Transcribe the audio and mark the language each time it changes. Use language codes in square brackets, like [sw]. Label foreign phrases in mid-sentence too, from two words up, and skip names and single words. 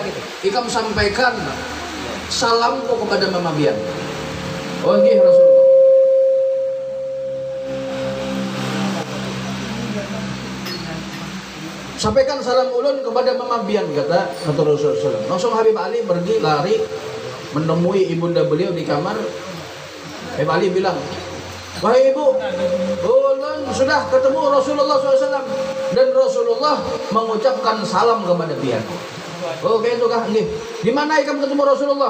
[bjn] Ikam sampaikan salamku kepada mama pian. Oh, nggih Rasulullah. Sampaikan salam ulun kepada mama pian, kata Rasulullah. [id] Langsung Habib Ali pergi lari menemui ibunda beliau di kamar. [bjn] Habib Ali bilang, "Wahai ibu, ulun sudah ketemu Rasulullah SAW dan Rasulullah mengucapkan salam kepada pian." Oh, kayak itu kah? Nggih. Di mana ikam ketemu Rasulullah?